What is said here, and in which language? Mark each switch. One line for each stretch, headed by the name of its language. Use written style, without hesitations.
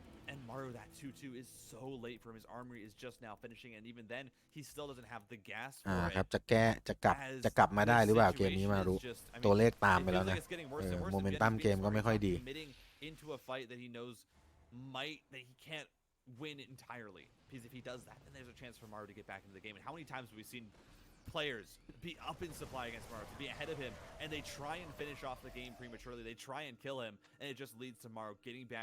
English: And Maru, that 2-2 is so late from his armory is just now finishing, and even then he still doesn't have the gas for it.
Thai: ครับจะกลับมาได้หรือเปล่าเกมนี้มารู้ตัวเลขตามไปแล้วนะโมเมนตัมเกมก็ไม่ค่อยดี
English: into a fight that he knows that he can't win entirely, because if he does that, then there's a chance for Maru to get back into the game. And how many times have we seen players be up in supply against Maru, to be ahead of him, and they try and finish off the game prematurely. They try and kill him, and it just leads to Maru getting back.